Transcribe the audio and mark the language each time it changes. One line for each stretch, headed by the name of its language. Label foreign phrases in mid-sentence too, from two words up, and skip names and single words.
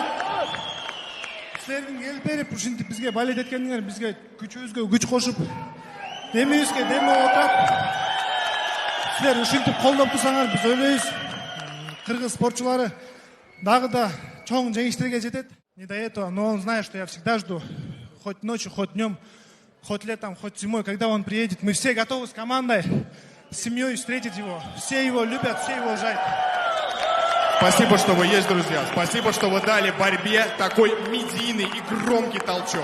Kyrgyz: Силердин келип берип, ушинтип бизге балет эткениңер, бизге күчүбүзгө күч кошуп, демибизге дем болуп атат. Силер ушинтип колдоп турсаңар, биз ойлойбуз. Кыргыз спортчулары дагы да чоң жеңиштерге жетет.
Russian: Не до этого, но он знает, что я всегда жду. Хоть ночью, хоть днем, хоть летом, хоть зимой, когда он приедет. Мы все готовы с командой, с семьей встретить его. Все его любят, все его уважают. Спасибо, что вы есть, друзья. Спасибо, что вы дали борьбе такой медийный и громкий толчок.